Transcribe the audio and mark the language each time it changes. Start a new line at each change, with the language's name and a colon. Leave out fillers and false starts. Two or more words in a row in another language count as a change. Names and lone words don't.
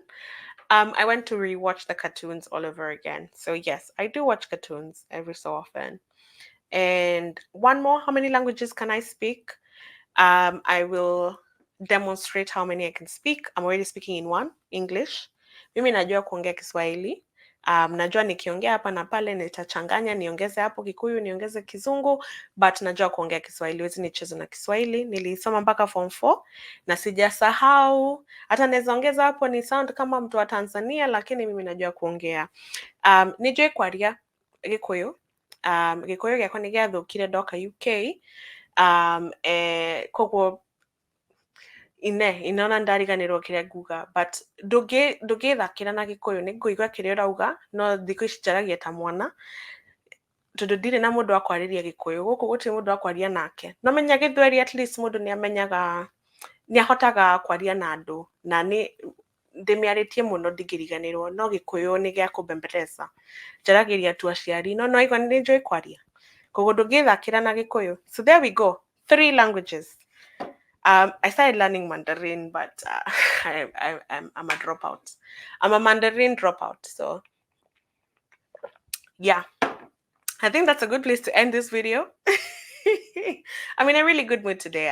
English: I went to rewatch the cartoons all over again. So yes, I do watch cartoons every so often. And one more, how many languages can I speak? I will demonstrate how many I can speak. I'm already speaking in one, English.
Swahili: Mimi najua kuongea Kiswahili. Najua nikiongea hapa na pale nitachanganya, niongeze hapo Kikuyu, niongeze Kizungu, but najua kuongea Kiswahili, huwezi nicheze na Kiswahili. Nilisoma mpaka form 4 na sijasahau. Hata naweza ongeza hapo ni sound kama mtu wa Tanzania, lakini mimi najua kuongea.
Kikuyu: Nijui kwaria Gikuyu. Gikuyu giakwa nĩ gĩathũkire ndoka UK. Koguo inona ndariganĩrwo kĩrĩa nguga, but ndũngĩthakĩra na Gĩkũyũ nĩ ngũigua kĩrĩa ũrauga, no thikũ ici njaragia ta mwana tondũ ndirĩ na mũndũ wa kwarĩria Gĩkũyũ. Gũkũ gũtirĩ mũndũ wa kwaria nake. No menya Gĩthweri
English: at least
Kikuyu: mũndũ nĩ ahotaga kwaria na andũ, na ndĩmĩarĩtie mũno ndingĩriganĩrwo, no Gĩkũyũ nĩ gĩa kũmbembeleza. Njaragĩria tu aciari, no nĩwaigua nĩ njũĩ kwaria, koguo ndũngĩthakĩra na Gĩkũyũ.
English: So there we go, 3 languages. I started learning Mandarin, but I'm a dropout. I'm a Mandarin dropout. So yeah, I think that's a good place to end this video. I'm in a really good mood today.